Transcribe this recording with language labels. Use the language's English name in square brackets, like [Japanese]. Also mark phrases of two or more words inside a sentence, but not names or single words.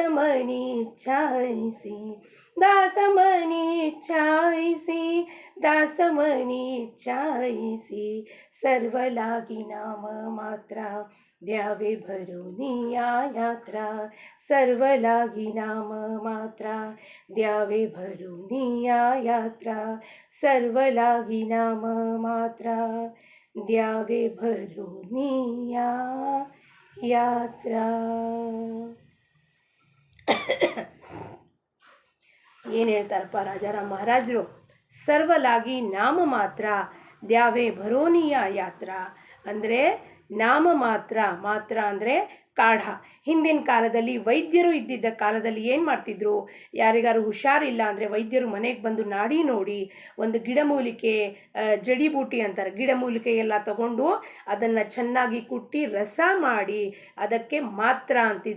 [Marathi] मनी इच्छाईसी दास मनी इच्छाईसी दास मनी इच्छाईसी सर्व लागी नाम मात्रा द्यावे भरुनी या यात्रा सर्व लागी नाम मात्रा द्यावे भरुनी या यात्रा सर्व लागी नाम मात्रा द्यावे भरुनी या यात्रा. [Kannada] ಏನು ಹೇಳ್ತಾರಪ್ಪ ರಾಜಾರಾಮ್ ಮಹಾರಾಜರು? [Marathi] सर्वलागी नाम मात्रा द्यावे भरुनिया यात्रा [Kannada] ಅಂದರೆ ನಾಮ ಮಾತ್ರ, ಮಾತ್ರ ಅಂದರೆ ಕಾಢ. ಹಿಂದಿನ ಕಾಲದಲ್ಲಿ ವೈದ್ಯರು ಇದ್ದಿದ್ದ ಕಾಲದಲ್ಲಿ ಏನು ಮಾಡ್ತಿದ್ರು, ಯಾರಿಗಾರು ಹುಷಾರಿಲ್ಲ ಅಂದರೆ ವೈದ್ಯರು ಮನೆಗೆ ಬಂದು ನಾಡಿ ನೋಡಿ ಒಂದು ಗಿಡಮೂಲಿಕೆ, ಜಡಿಬೂಟಿ ಅಂತಾರೆ, ಗಿಡಮೂಲಿಕೆ ಎಲ್ಲ ತಗೊಂಡು ಅದನ್ನು ಚೆನ್ನಾಗಿ ಕುಟ್ಟಿ ರಸ ಮಾಡಿ ಅದಕ್ಕೆ ಮಾತ್ರ ಅಂತಿದ್ರು.